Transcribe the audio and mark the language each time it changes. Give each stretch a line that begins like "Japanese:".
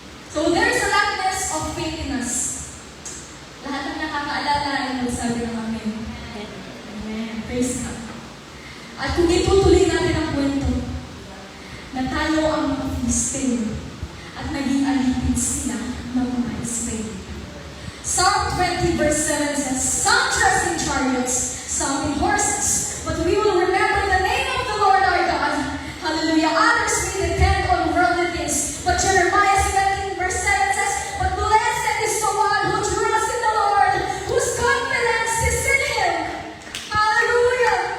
English: So there's a lackness of faith in us.
Filipino: Lahat ng nakakaalala ay magsabi ng amen. Amen.
English: Praise God.
Filipino: At kung itutuloy natin ang kwento, natalo ang mga Filisteo at naging alipin sila ng mga Israelita.
English: Psalm 20 verse 7 says, some trust in chariots, some in horses, but we will remember the name of the Lord our God. Hallelujah. Others may depend on worldly things, but Jeremiah 17 verse 7 says, but blessed is the one who trusts in the Lord, whose confidence is in Him. Hallelujah.